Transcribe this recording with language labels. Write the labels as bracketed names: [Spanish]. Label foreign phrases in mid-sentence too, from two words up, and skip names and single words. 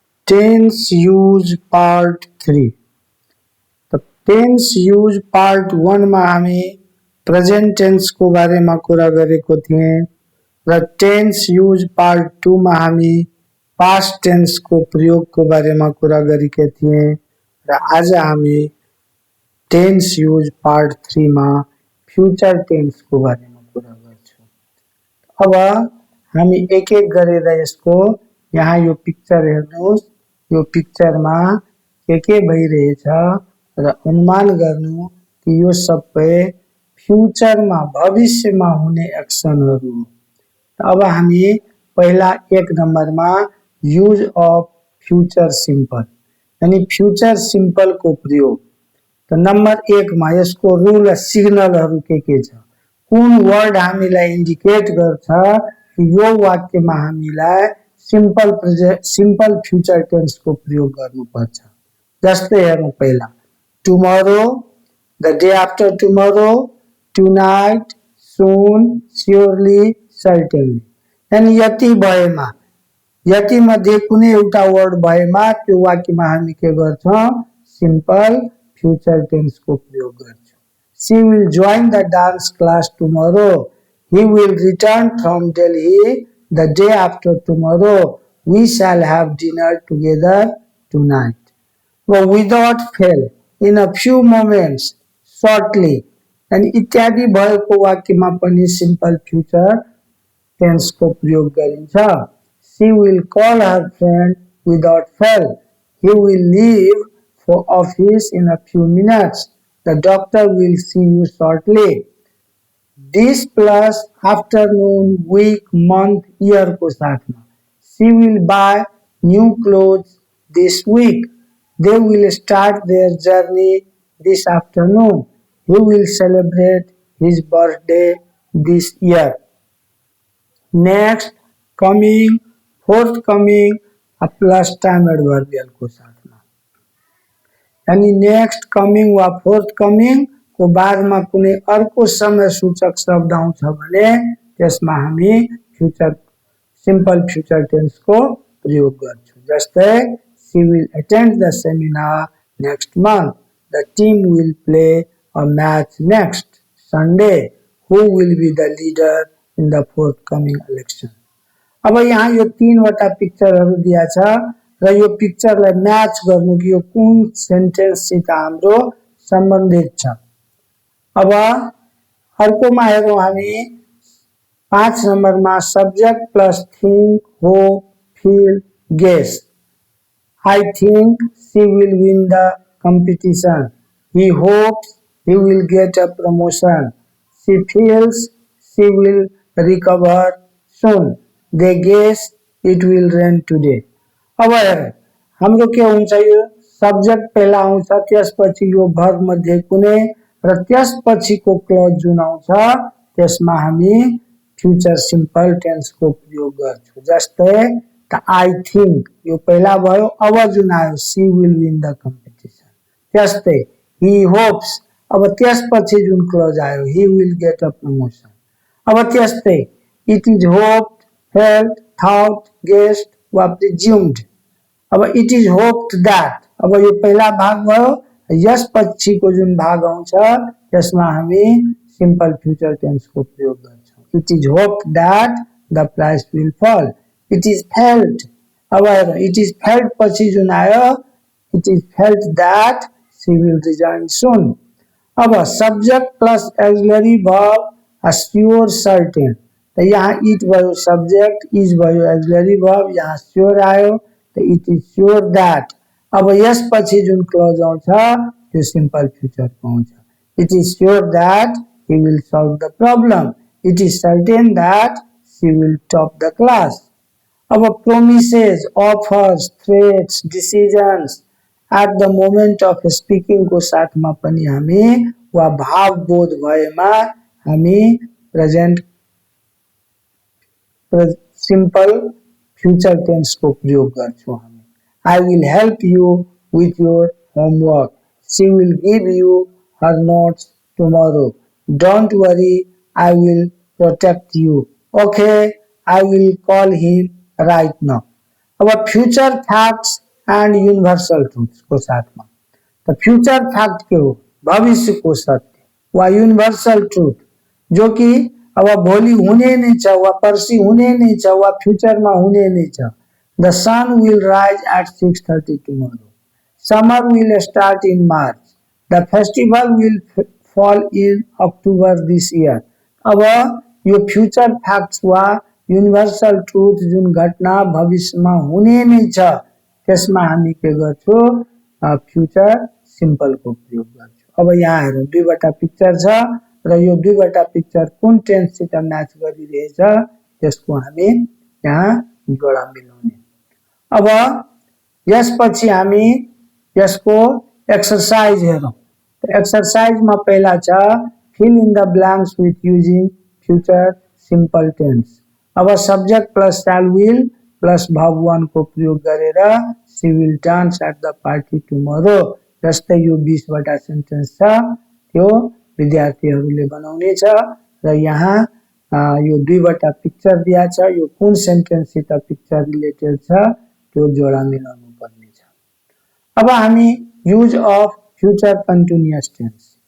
[English] tense use part 3. [Nepali] तो [English] tense use part 1 [Nepali] में हामी [English] present tense [Nepali] को बारे में कुरा गरेको थिए र [English] tense use part 2 [Nepali] में हामी [English] past tense [Nepali] को प्रयोग को बारे में कुरा गरेका थिए र आज हामी [English] tense use part 3 [Nepali] में [English] future tense [Nepali] को बारे में कुरा गर्छौं। अब हामी एक एक गरेर यसको यहाँ यो पिक्चर हेर्नुस्, यो पिक्चर में के भइरहेछ र अनुमान गर्नु कि यो सबै फ्यूचर में भविष्य में हुने एक्सनहरु। अब हामी पहिला एक नंबर में [English] use of future simple [Nepali] यानी [English] future simple [Nepali] को प्रयोग। तो नंबर 1 में यसको [English] rule signalहरु [Nepali] के छ, कुन वर्ड हामीलाई इन्डिकेट गर्छ कि यो वाक्यमा हामीलाई [English] simple future tense [Nepali] को प्रयोग गर्नुपर्छ। जस्तै हेरौं पहिला [English] tomorrow, the day after tomorrow, tonight, soon, surely, certainly. [Nepali] यानी यति भएमा, यति मध्ये कुनै एउटा वर्ड भएमा त्यो वाक्यमा हामी के गर्छौं, [English] simple future tense [Nepali] को प्रयोग गर्छौं। [English] She will join the dance class tomorrow. He will return from Delhi the day after tomorrow. We shall have dinner together tonight. Well, without fail, in a few moments, shortly, and [Nepali] इत्यादि भएको वाक्यमा पनि [English] simple future tense [Nepali] को प्रयोग गरिन्छ। [English] She will call her friend without fail. He will leave for office in a few minutes. The doctor will see you shortly. This plus afternoon, week, month, year [Nepali] को साथमा [English] she will buy new clothes this week. They will start their journey this afternoon. He will celebrate his birthday this year. Next, coming, forthcoming, a plus time adverbial [Nepali] को साथमा यानी [English] next coming [Nepali] वा फोर्थकमिंग को बादमा कुनै अर्को समय सूचक शब्द आउँछ भने त्यसमा हामी [English] future simple future tense [Nepali] को प्रयोग गर्छौं। [English] जस्तै she will attend the seminar next month. The team will play a match next Sunday. Who will be the leader in the forthcoming election? [Nepali] अब यहाँ यो 3 वटा पिक्चरहरु दिया छ र यो पिक्चरलाई म्याच गर्नु कि यो कुन सेन्टेन्ससित हाम्रो सम्बन्धित छ। अब अर्कोमा हेरौं हामी 5 नम्बरमा [English] subject plus think, hope, feel, guess. I think she will win the competition. He hopes he will get a promotion. She feels she will recover soon. They guess it will rain today. [Nepali] अब हाम्रो के हुन्छ, यो सब्जेक्ट पहिला आउँछ, त्यसपछि यो भर्ब मध्ये कुनै र त्यसपछिको क्लज जुन आउँछ त्यसमा हामी [English] future simple tense [Nepali] को प्रयोग गर्छौं। जस्तै त [English] I think [Nepali] यो पहिला भयो, अब जुन आयो [English] she will win the competition। त्यस्तै he hopes, [Nepali] अब त्यसपछि जुन क्लज आयो [English] he will get a promotion। [Nepali] अब त्यस्तै [English] it is hoped, felt, thought, guessed वा presumed। अब it is hoped that, [Nepali] अब यो पहिला भाग भयो, यसपछिको जुन भाग आउँछ त्यसमा हामी [English] simple future tense [Nepali] को प्रयोग गर्छौं। [English] It is hoped that the price will fall. It is felt, अब it is felt [Nepali] पछि जुन आयो [English] it is felt that she will resign soon। अब subject plus auxiliary verb as sure certain, [Nepali] तो यहाँ [English] इट भयो सब्जेक्ट, इज भयो auxiliary verb, यहाँ स्योर आयो तो it is sure that. [Nepali] अब यसपछि जुन क्लज आउँछ त्यो [English] simple future [Nepali] को आउँछ। [English] it is sure that he will solve the problem. It is certain that she will top the class. अब promises, offers, threats, decisions at the moment of speaking [Nepali] को साथमा पनि हामी वा भाव बोध भएमा हामी [English] present simple future tense [Nepali] को प्रयोग गर्छौं। [English] हामी I will help you with your homework. She will give you her notes tomorrow. Don't worry, I will protect you. Okay, I will call him right now. अब future facts and universal truth [Nepali] को साथ में। तो [English] future fact [Nepali] के हो भविष्य को सत्य वा [English] universal truth [Nepali] जो कि अब भोलि हुने नै छ वा पर्सि हुने नै छ वा फ्यूचर में हुने नै छ। [English] the sun will rise at 6:30 tomorrow. summer will start in March. the festival will fall in October this year. [Nepali] अब यो [English] future facts [Nepali] वा [English] universal truth [Nepali] जुन घटना भविष्य में हुने नै छ त्यसमा हामी के गर्छौं [English] future simple [Nepali] को प्रयोग गर्छौं। अब यहाँ हेरौं दुईवटा पिक्चर छ र यो दुईवटा पिक्चर कुन टेन्ससित म्याच गरिरहेछ त्यसको हामी यहाँ जोडा मिलाउने। अब यसपछि हामी यसको एक्सरसाइज हेरौं। [English] एक्सरसाइज [Nepali] में पहला छ [English] fill in the blanks with using future simple tense. [Nepali] अब [English] subject plus shall will plus verb 1 [Nepali] को प्रयोग गरेर [English] she will dance at the party tomorrow [Nepali] जस्तै यो 20 वटा सेन्टेन्स छ त्यो विद्यार्थीहरूले बनाउने छ र यहाँ यो दुईवटा पिक्चर दिया छ यो कुन सेन्टेन्स सित [English] picture related [Nepali] छ त्यो जोडा मिलाउनु पर्ने छ। अब हामी [English] use of future continuous tense.